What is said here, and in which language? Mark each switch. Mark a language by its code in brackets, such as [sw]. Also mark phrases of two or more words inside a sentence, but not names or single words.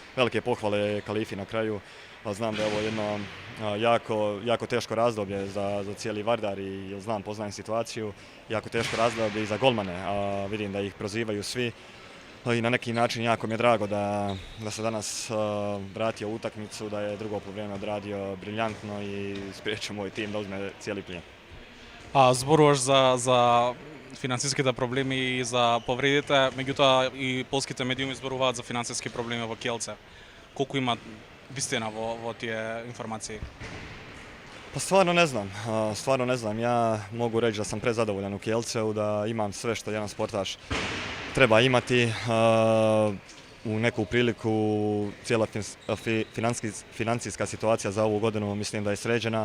[hr] Stvarno velike pohvale Kalifi na kraju, Znam da je ovo jedno jako teško razdoblje za cijeli Vardar i znam, poznajem situaciju, jako teško razdoblje i za golmane, a vidim da ih prozivaju svi. I na neki način jako mi je drago da se danas vratio u utakmicu, da je drugo poluvreme odradio briljantno i spriječio moj tim da uzme cijeli plijen. [mk] А зборуваш за финансиските проблеми и за повредите, меѓутоа и полските медиуми зборуваат за финансиски проблеми во Kielce. Колку има вистина во тие информации? [hr] Pa stvarno ne znam. Ja mogu reći da sam prezadovoljan u Kielceu, da imam sve što jedan sportaš treba imati. U neku priliku cijela financijska situacija za ovu godinu mislim da je sređena.